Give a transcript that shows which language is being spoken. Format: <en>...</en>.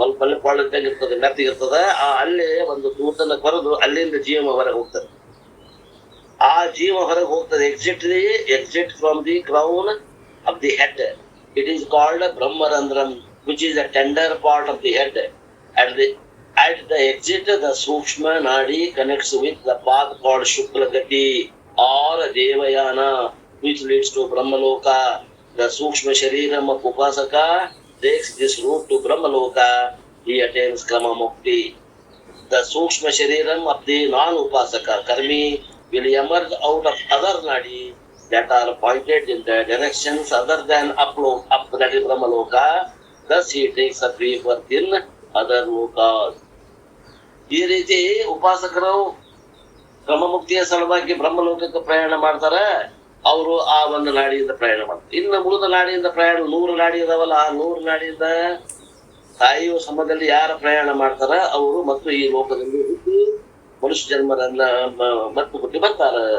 <kn>ಸ್ವಲ್ಪ ಅಲ್ಲಿ ಕೊಳ್ಳೆತ್ತಾಗ ಇರ್ತದೆ, ಮೆತ್ತಿಗಿರ್ತದ. ಆ ಅಲ್ಲೇ ಒಂದು ತೂತನ್ನ ಕೊರೆದು ಅಲ್ಲಿಂದ ಜೀವ ಹೊರಗೆ ಹೋಗ್ತದೆ. ಆ ಜೀವ ಹೊರಗೆ ಹೋಗ್ತದೆ</kn> <en>Exit from the crown of the head. It is called brahmarandhram, which is a tender part of the head. At the exit, the Sukshma Nadi connects with the path called Shuklagati or Devayana, which leads to Brahmaloka. The Sukshma Shariram of Upasaka takes this route to Brahmaloka. He attains Krama Mukti. The Sukshma Shariram of the non-Upasaka, Karmi, will emerge out of other Nadi that are pointed in the directions other than up that is Brahmaloka. Thus he takes a free birth in other lokas.</en> <kn>ಈ ರೀತಿ ಉಪಾಸಕರು ಕ್ರಮಮುಕ್ತಿಯ ಸಲುವಾಗಿ ಬ್ರಹ್ಮಲೋಕಕ್ಕೆ ಪ್ರಯಾಣ ಮಾಡ್ತಾರ. ಅವರು ಆ ಒಂದು ನಾಡಿಯಿಂದ ಪ್ರಯಾಣ ಮಾಡ್ತಾರೆ. ಇನ್ನು ಉಳಿದ ನಾಡಿಯಿಂದ ಪ್ರಯಾಣ 100 ನಾಡಿ ಇದಾವಲ್ಲ, ಆ 100 ನಾಡಿಯಿಂದ ಸಾಯುವ ಸಮಯದಲ್ಲಿ ಯಾರ ಪ್ರಯಾಣ ಮಾಡ್ತಾರ ಅವರು ಮತ್ತು ಈ ಲೋಕದಲ್ಲಿ ಹುಟ್ಟಿ ಮನುಷ್ಯ ಜನ್ಮರನ್ನ ಮತ್ತು ಹುಟ್ಟಿ ಬರ್ತಾರ.</kn>